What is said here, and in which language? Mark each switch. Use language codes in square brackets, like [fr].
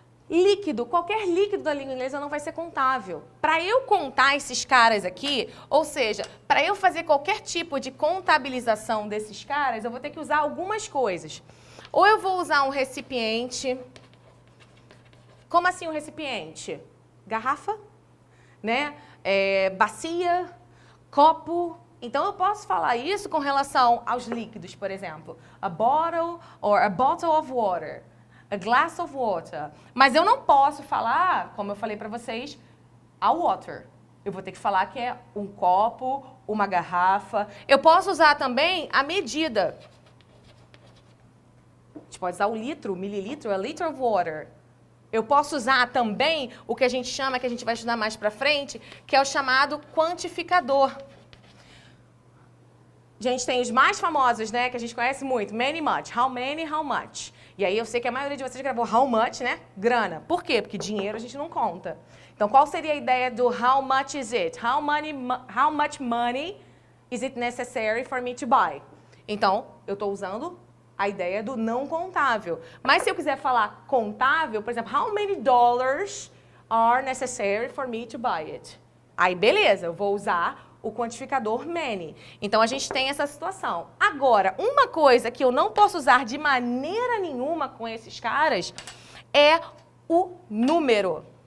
[pt] Líquido, qualquer líquido da língua inglesa não vai ser contável. Para eu contar esses caras aqui, ou seja, para eu fazer qualquer tipo de contabilização desses caras, eu vou ter que usar algumas coisas. Ou eu vou usar um recipiente. Como assim um recipiente? Garrafa, né? Bacia, copo. Então, eu posso falar isso com relação aos líquidos, por exemplo. [en] A bottle or a bottle of water. A glass of water. [pt] Mas eu não posso falar, como eu falei para vocês, [en] a water. [pt] Eu vou ter que falar que é um copo, uma garrafa. Eu posso usar também a medida. A gente pode usar o litro, o mililitro, [en] a liter of water. [pt] Eu posso usar também o que a gente chama, que a gente vai estudar mais para frente, que é o chamado quantificador. gente tem os mais famosos, né, que a gente conhece muito. [en] Many, much. How many, how much. [pt] E aí eu sei que a maioria de vocês gravou [en] how much, [pt] né? Grana. Por quê? Porque dinheiro a gente não conta. Então, qual seria a ideia do [en] how much is it? How much money is it necessary for me to buy? [pt] Então, eu estou usando a ideia do não contável. Mas se eu quiser falar contável, por exemplo, [en] how many dollars are necessary for me to buy it? [pt] Aí, beleza, eu vou usar o quantificador many. Então, a gente tem essa situação. Agora, uma coisa que eu não posso usar de maneira nenhuma com esses caras é o número.